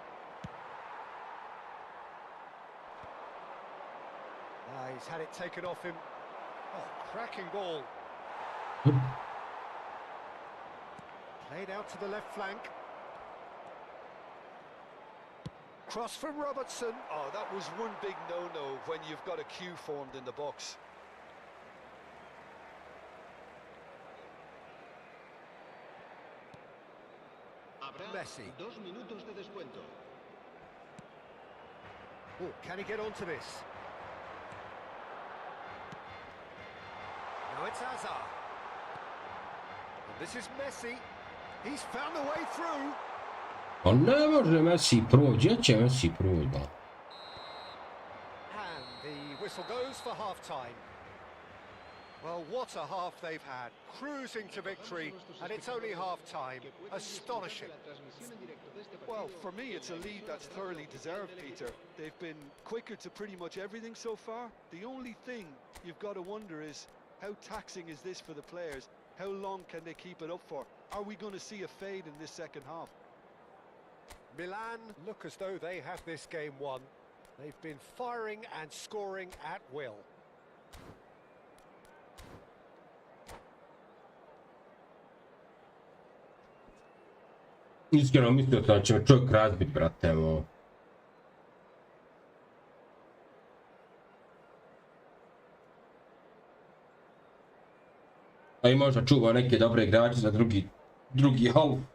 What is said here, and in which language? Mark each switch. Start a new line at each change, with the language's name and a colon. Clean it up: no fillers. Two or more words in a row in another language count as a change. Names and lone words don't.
English: He's had it taken off him. Oh, cracking ball. Played out to the left flank. Cross from Robertson. Oh, that was one big no-no when you've got a queue formed in the box. Messi.
Spanish: 2 minutos de descuento.
English: Oh, can he get onto this? Now it's Hazard. And this is Messi. He's found a way through.
Croatian: Pa ne može Messi proći, gdje će Messi proći?
English: And the whistle goes for half-time. Well, what a half they've had, cruising to victory, and it's only half-time. Astonishing. Well, for me, it's a lead that's thoroughly deserved, Peter. They've been quicker to pretty much everything so far. The only thing you've got to wonder is, how taxing is this for the players? How long can they keep it up for? Are we going to see a fade in this second half? Milan look as though they have this game won. They've been firing and scoring at will.
Croatian: Iskreno mislio da će me čovjek razbit, brate, evo. A i možda čuva neke dobre igrače za drugi half.